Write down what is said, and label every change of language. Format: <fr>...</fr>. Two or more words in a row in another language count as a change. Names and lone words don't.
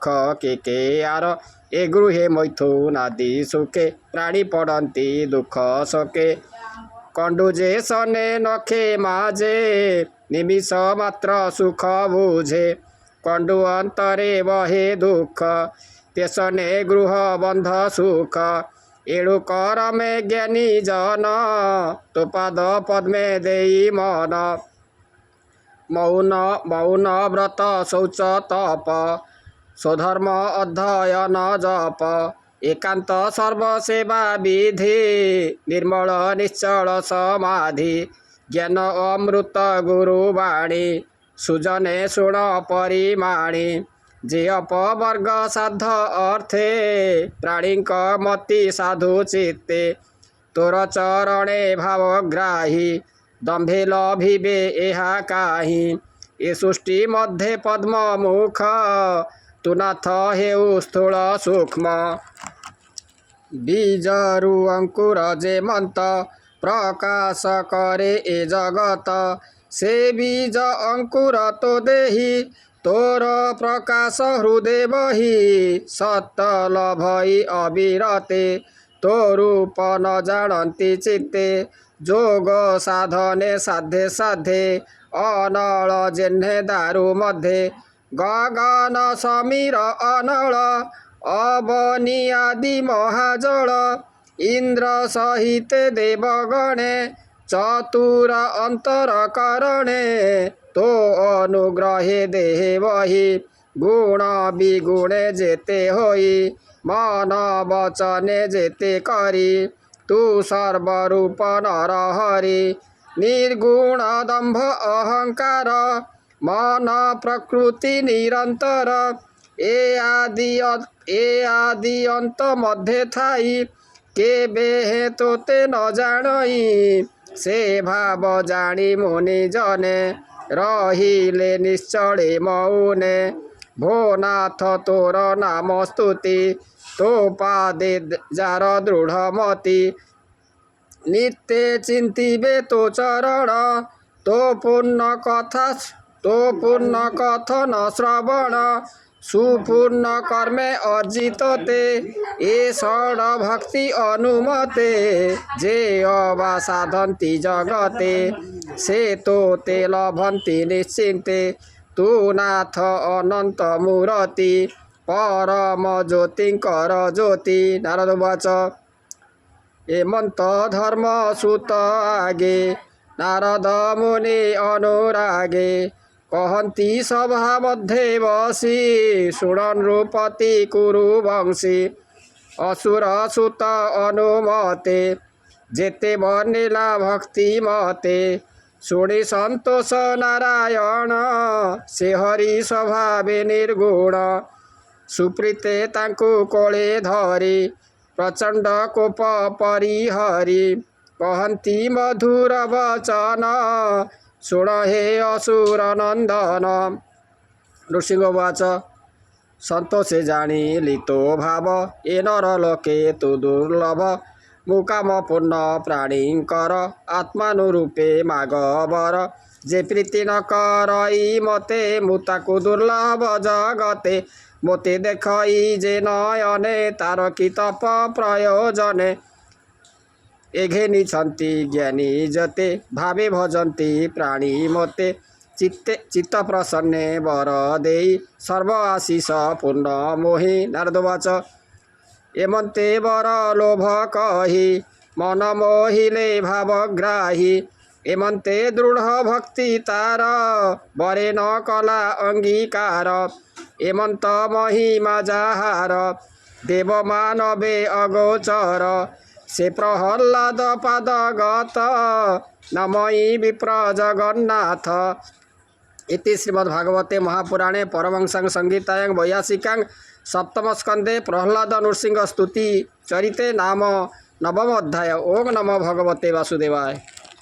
<or>କେ ଆର ଏ ଗୃହେ ମୈଥୁନାଦି ସୁଖେ ପ୍ରାଣୀ ପଡ଼ତୀ ଦୁଖ ଶୋକେ କଣ୍ଡୁଜେ ସନେ ନଖେ ମାଜେ ନିମିଷ ମାତ୍ର ସୁଖ ବୁଝେ କଣ୍ଡୁ ଅନ୍ତରେ ବହେ ଦୁଖ ତେସନେ ଗୃହ ବନ୍ଧ ସୁଖ ଏଣୁ କର ମେଁ ଜ୍ଞାନୀ ଜନ ତୋ ପାଦ ପଦ୍ମେ ଦେଇ ମନ ମୌନ ବ୍ରତ ଶୌଚ ତପ ସ୍ୱଧର୍ମ ଅଧ୍ୟୟନ ଜପ ଏକାନ୍ତ ସର୍ବସେବା ବିଧି ନିର୍ମଳ ନିଶ୍ଚଳ ସମାଧି ଜ୍ଞାନ ଅମୃତ ଗୁରୁବାଣୀ ସୁଜନେ ଶୁଣ ପରିମାଣୀ ଯେ ଅପବର୍ଗ ସାଧ ଅର୍ଥେ ପ୍ରାଣୀ ମତି ସାଧୁ ଚିତ୍ତେ ତୋର ଚରଣେ ଭାବଗ୍ରାହୀ ଦମ୍ଭେ ଲଭିବେ ଏହା କାହି ଏ ସୃଷ୍ଟି ମଧ୍ୟେ ପଦ୍ମ ମୁଖ ତୁ ନାଥ ହେଉ ସ୍ଥୂଳ ସୂକ୍ଷ୍ମ ବୀଜରୁ ଅଙ୍କୁର ଯେମନ୍ତ ପ୍ରକାଶ କରେ ଏ ଜଗତ ସେ ବୀଜ ଅଙ୍କୁର ତୋ ଦେହୀ ତୋର ପ୍ରକାଶ ହୃଦୟ ବହୀ ସତଳ ଭଇ ଅବିରତେ ତୋ ରୂପ ନ ଜାଣତୀ ଚିତ୍ତେ ଯୋଗ ସାଧନେ ସାଧେ ସାଧେ ଅନଳ ଯେହ୍ନେ ଦାରୁ ମଧ୍ୟେ ଗଗନ ସମୀର ଅନଳ ଅବନୀ ଆଦି ମହାଜଳ ଇନ୍ଦ୍ର ସହିତ ଦେବଗଣେ ଚତୁର ଅନ୍ତର କରଣେ ତୋ ଅନୁଗ୍ରହେ ଦେହେ ବହୀ ଗୁଣ ବିଗୁଣେ ଯେତେ ହୋଇ ମନ ବଚନେ ଯେତେ କରି ତୁ ସର୍ବରୂପ ନର ହରି ନିର୍ଗୁଣ ଦମ୍ଭ ଅହଙ୍କାର ମନ ପ୍ରକୃତି ନିରନ୍ତର ଏ ଆଦି ଅନ୍ତ ମଧ୍ୟ ଥାଇ କେବେ ହେ ତୋତେ ନ ଜାଣଇ ସେ ଭାବ ଜାଣି ମୁନି ଜନେ ରହିଲେ ନିଶ୍ଚଳେ ମୌନେ ଭୋନାଥ ତୋର ନାମ ସ୍ତୁତି ତୋ ପାଦେ ଯାର ଦୃଢ଼ ମତି ନିତ୍ୟ ଚିନ୍ତିବେ ତୋ ଚରଣ ତୋ ପୂର୍ଣ୍ଣ କଥନ ଶ୍ରବଣ ସୁପୂର୍ଣ୍ଣ କର୍ମେ ଅର୍ଜିତ ତେ ଏ ଷଡ ଭକ୍ତି ଅନୁମତେ ଯେ ଅବା ସାଧନ୍ତି ଜଗତେ ସେ ତୋ ତେ ଲଭନ୍ତି ନିଶ୍ଚିନ୍ତେ ତୁ ନାଥ ଅନନ୍ତ ମୂର୍ତ୍ତି ପରମ ଜ୍ୟୋତିଙ୍କର ଜ୍ୟୋତି</or> <sa>नारद उवाच</sa> <or>ଏମନ୍ତ ଧର୍ମ ସୁତ ଆଗେ ନାରଦ ମୁନି ଅନୁରାଗେ କହନ୍ତି ସଭା ମଧ୍ୟେ ବସି ଶୁଣନ୍ ନୃପତି କୁରୁ ବଂଶୀ ଅସୁର ସୁତ ଅନୁମତେ ଯେତେ ବର୍ଣ୍ଣିଲା ଭକ୍ତି ମତେ ଶୁଣି ସନ୍ତୋଷ ନାରାୟଣ ସେ ହରି ସ୍ୱଭାବେ ନିର୍ଗୁଣ ସୁପ୍ରୀତେ ତାଙ୍କୁ କୋଳେ ଧରି ପ୍ରଚଣ୍ଡ କୋପ ପରିହରି କହନ୍ତି ମଧୁର ବଚନ ଶୁଣ ହେ ଅସୁର ନନ୍ଦନ</or> <sa>नृसिंह उवाच</sa> <or>ସନ୍ତୋଷେ ଜାଣି ଲିତୋ ଭାବ ଏ ନର ଲୋକେ ତୁ ଦୁର୍ଲଭ ମୁକାମ ପୂର୍ଣ୍ଣ ପ୍ରାଣୀକର ଆତ୍ମାନୁରୂପେ ମାଗବର ଯେ ପ୍ରୀତି ନ କରଇ ମତେ ମୁତାକୁ ଦୁର୍ଲଭ ଜଗତେ ମୋତେ ଦେଖଇ ଯେ ନୟନେ ତାର କି ତପ ପ୍ରୟୋଜନେ ଏଘେନିଛନ୍ତି ଜ୍ଞାନୀ ଯେତେ ଭାବେ ଭଜନ୍ତି ପ୍ରାଣୀ ମତେ ଚିତ୍ତ ପ୍ରସନ୍ନେ ବର ଦେଇ ସର୍ବ ଆଶିଷ ପୂର୍ଣ୍ଣ ମୋହି</or> <sa>नारद उवाच</sa> <or>ଏମନ୍ତେ ବର ଲୋଭ କହି ମନ ମୋହିଲେ ଭାବଗ୍ରାହୀ ଏମନ୍ତେ ଦୃଢ଼ ଭକ୍ତି ତାର ବରେ ନ କଲା ଅଙ୍ଗୀକାର ଏମନ୍ତ ମହିମା ଯାହାର ଦେବ ମାନବେ ଅଗୋଚର ସେ ପ୍ରହଲ୍ଲାଦ ପାଦଗତ ନମଇ ବିପ୍ର ଜଗନ୍ନାଥ</or> <sa>इति श्रीमद्भागवते महापुराणे परमहंसां संहितायां 82 सप्तम स्कंदे प्रहल्लाद नृसिंह स्तुति चरिते नाम नवम अध्याय।</sa> <or>ओम नमो भगवते वासुदेवाय।</or>